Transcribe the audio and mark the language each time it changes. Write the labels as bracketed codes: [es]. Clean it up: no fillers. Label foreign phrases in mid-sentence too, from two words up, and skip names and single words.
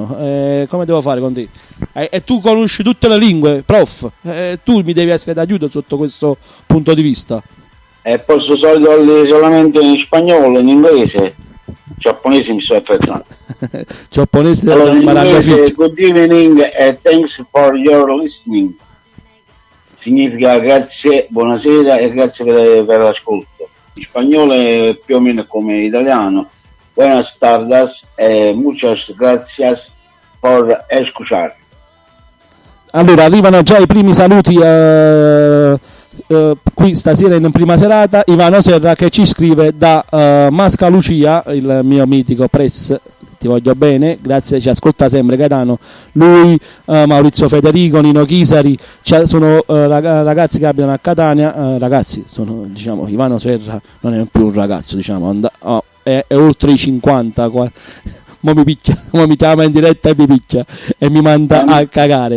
[it] Come devo fare con te? E tu conosci tutte le lingue, prof. Tu mi devi essere d'aiuto sotto questo punto di vista. Posso solamente in spagnolo, in inglese, giapponese mi sto attrezzando. Giapponese, allora, in inglese, [en] good evening and thanks for your listening. [it] Significa grazie, buonasera e grazie per l'ascolto. In spagnolo è più o meno come in italiano. [es] Buenas tardes e muchas gracias por escuchar. [it] Allora, arrivano già i primi saluti qui stasera in prima serata. Ivano Serra che ci scrive da Mascalucia, il mio mitico press. Ti voglio bene, grazie, ci ascolta sempre Gaetano. Lui, Maurizio Federico, Nino Chisari, sono ragazzi che abitano a Catania, ragazzi, sono, diciamo, Ivano Serra non è più un ragazzo, diciamo, è oltre i 50, mo mi chiama in diretta e mi picchia e mi manda a cagare.